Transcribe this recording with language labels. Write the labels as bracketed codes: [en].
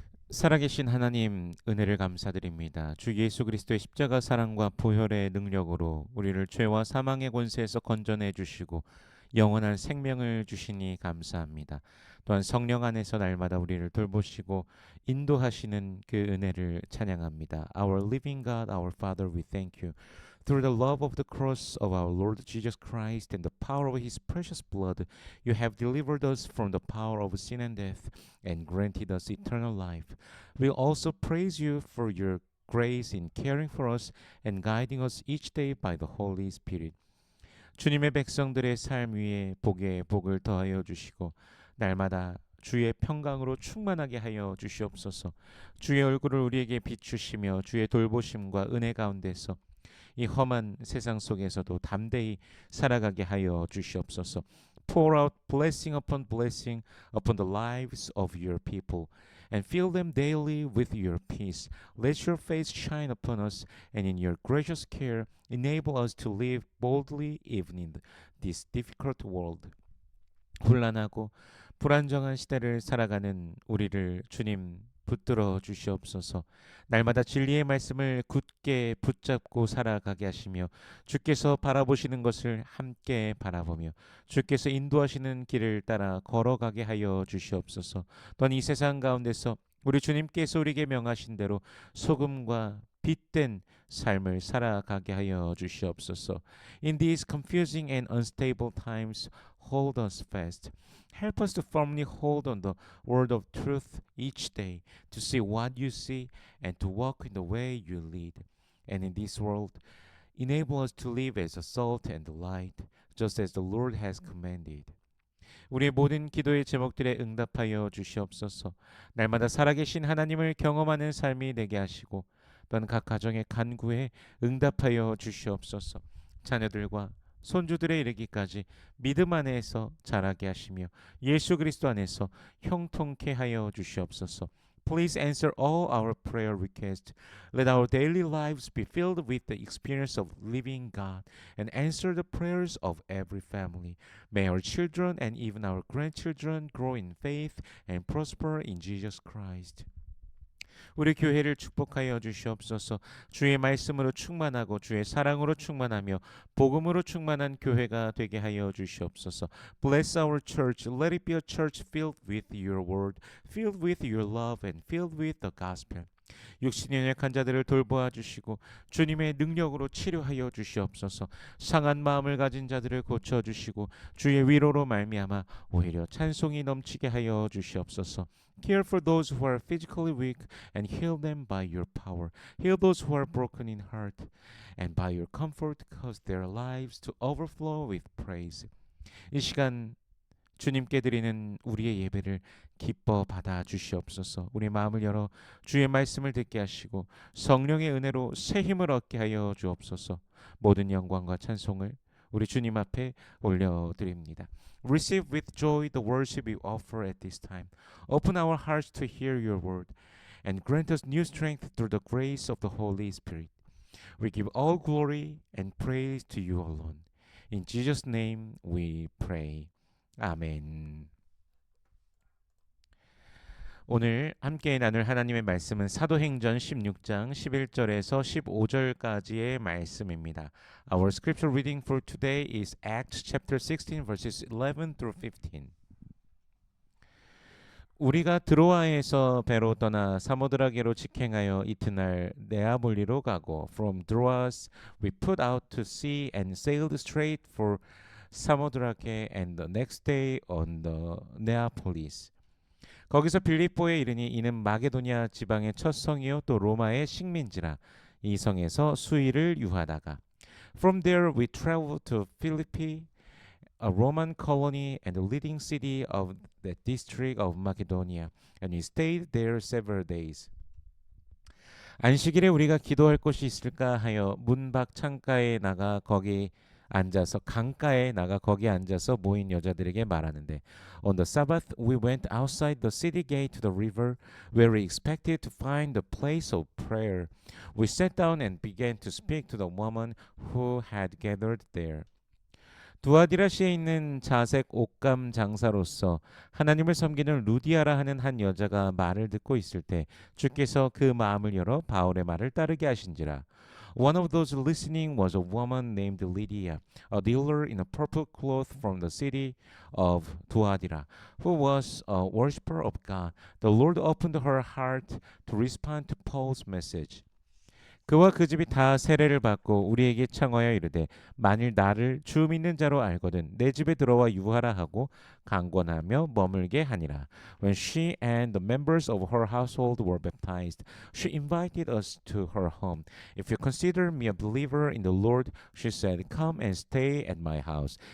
[ko] 살아계신 하나님 은혜를 감사드립니다. 주 예수 그리스도의 십자가 사랑과 보혈의 능력으로 우리를 죄와 사망의 권세에서 건져내 주시고 영원한 생명을 주시니 감사합니다. 또한 성령 안에서 날마다 우리를 돌보시고 인도하시는 그 은혜를 찬양합니다. [en] Our living God, our Father, we thank you. Through the love of the cross of our Lord Jesus Christ and the power of his precious blood, you have delivered us from the power of sin and death and granted us eternal life. We also praise you for your grace in caring for us and guiding us each day by the Holy Spirit. [ko] 주님의 백성들의 삶 위에 복에 복을 더하여 주시고 날마다 주의 평강으로 충만하게 하여 주시옵소서. 주의 얼굴을 우리에게 비추시며 주의 돌보심과 은혜 가운데서 이 험한 세상 속에서도 담대히 살아가게 하여 주시옵소서. [en] Pour out blessing upon the lives of your people and fill them daily with your peace. Let your face shine upon us and in your gracious care enable us to live boldly even in this difficult world. [ko] 혼란하고 불안정한 시대를 살아가는 우리를 주님 붙들어 주시옵소서. 날마다 진리의 말씀을 굳게 붙잡고 살아가게 하시며 주께서 바라보시는 것을 함께 바라보며 주께서 인도하시는 길을 따라 걸어가게 하여 주시옵소서. 또한 이 세상 가운데서 우리 주님께서 우리에게 명하신 대로 소금과 빛된 삶을 살아가게 하여 주시옵소서. [en] In these confusing and unstable times, hold us fast. Help us to firmly hold on the word of truth each day, to see what you see and to walk in the way you lead. And in this world, enable us to live as a salt and a light, just as the Lord has commanded. [ko] 우리의 모든 기도의 제목들에 응답하여 주시옵소서. 날마다 살아계신 하나님을 경험하는 삶이 되게 하시고 또한 각 가정의 간구에 응답하여 주시옵소서. 자녀들과 손주들에 이르기까지 믿음 안에서 자라게 하시며 예수 그리스도 안에서 형통케 하여 주시옵소서. [en] Please answer all our prayer requests. Let our daily lives be filled with the experience of living God and answer the prayers of every family. May our children and even our grandchildren grow in faith and prosper in Jesus Christ. [ko] 우리 교회를 축복하여 주시옵소서. 주의 말씀으로 충만하고 주의 사랑으로 충만하며 복음으로 충만한 교회가 되게 하여 주시옵소서. [en] Bless our church. Let it be a church filled with your word, filled with your love and filled with the gospel. [ko] 육신의 연약한 자들을 돌보아 주시고 주님의 능력으로 치료하여 주시옵소서. 상한 마음을 가진 자들을 고쳐 주시고 주의 위로로 말미암아 오히려 찬송이 넘치게 하여 주시옵소서. [en] Care for those who are physically weak and heal them by your power. Heal those who are broken in heart and by your comfort cause their lives to overflow with praise. [ko] 이 시간 주님께 드리는 우리의 예배를 기뻐 받아 주시옵소서. 우리 마음을 열어 주의 말씀을 듣게 하시고 성령의 은혜로 새 힘을 얻게 하여 주옵소서. 모든 영광과 찬송을 우리 주님 앞에 올려드립니다. [en] Receive with joy the worship we offer at this time. Open our hearts to hear your word and grant us new strength through the grace of the Holy Spirit. We give all glory and praise to you alone. In Jesus' name we pray. 아멘. [ko] 오늘 함께 나눌 하나님의 말씀은 사도행전 16장 11절에서 15절까지의 말씀입니다. [en] Our scripture reading for today is Acts chapter 16 verses 11 through 15. [ko] 우리가 드로아에서 배로 떠나 사모드라게로 직행하여 이튿날 네아볼리로 가고 [en] from Troas we put out to sea and sailed straight for 사모드라게 and the next day on the Neapolis. [ko] 거기서 빌립보에 이르니 이는 마게도냐 지방의 첫 성이요 또 로마의 식민지라. 이 성에서 수일을 유하다가 [en] From there we traveled to Philippi, a Roman colony and the leading city of the district of Macedonia, and we stayed there several days. [ko] 안식일에 우리가 기도할 곳이 있을까 하여 문 밖 창가에 나가 거기 앉아서 강가에 나가 거기 앉아서 모인 여자들에게 말하는데 [en] On the Sabbath we went outside the city gate to the river where we expected to find the place of prayer. We sat down and began to speak to the woman who had gathered there. [ko] 두아디라시에 있는 자색 옷감 장사로서 하나님을 섬기는 루디아라 하는 한 여자가 말을 듣고 있을 때 주께서 그 마음을 열어 바울의 말을 따르게 하신지라. [en] One of those listening was a woman named Lydia, a dealer in a purple cloth from the city of Tuadira, who was a worshiper of God. The Lord opened her heart to respond to Paul's message. [ko] 그와 그 집이 다 세례를 받고 우리에게 청하여 이르되 만일 나를 주 믿는 자로 알거든 내 집에 들어와 유하라 하고 강권하며 머물게 하니라. [en] When she and the members of her household were baptized, she invited us to her home. If you consider me a believer in the Lord, she said, come and stay at my house.